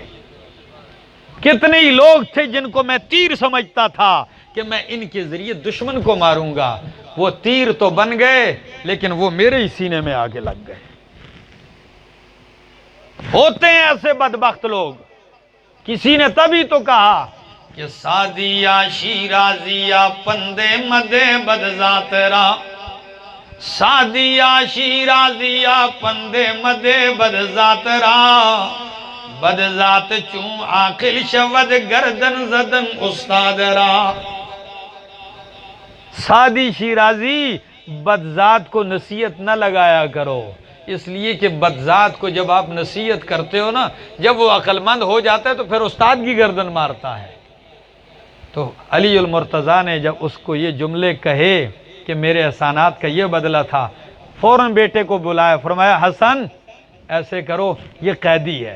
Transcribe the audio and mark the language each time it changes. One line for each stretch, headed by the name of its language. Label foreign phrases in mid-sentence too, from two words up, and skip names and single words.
Urdu: کتنے ہی لوگ تھے جن کو میں تیر سمجھتا تھا کہ میں ان کے ذریعے دشمن کو ماروں گا، وہ تیر تو بن گئے لیکن وہ میرے ہی سینے میں آگے لگ گئے۔ ہوتے ہیں ایسے بدبخت لوگ۔ کسی نے تبھی تو کہا کہ
Persian: سعدیہ شیرازیہ پندے مدے بدذات را، سعدیہ شیرازیہ پندے مدے بدذات را، بدذات چون عاقل شود گردن زدن استاد را۔
Urdu: سعدی شیرازی بدذات کو نصیحت نہ لگایا کرو، اس لیے کہ بدذات کو جب آپ نصیحت کرتے ہو نا، جب وہ عقل مند ہو جاتا ہے تو پھر استاد کی گردن مارتا ہے۔ تو علی المرتضیٰ نے جب اس کو یہ جملے کہے کہ میرے احسانات کا یہ بدلہ تھا، فوراً بیٹے کو بلایا، فرمایا حسن ایسے کرو، یہ قیدی ہے۔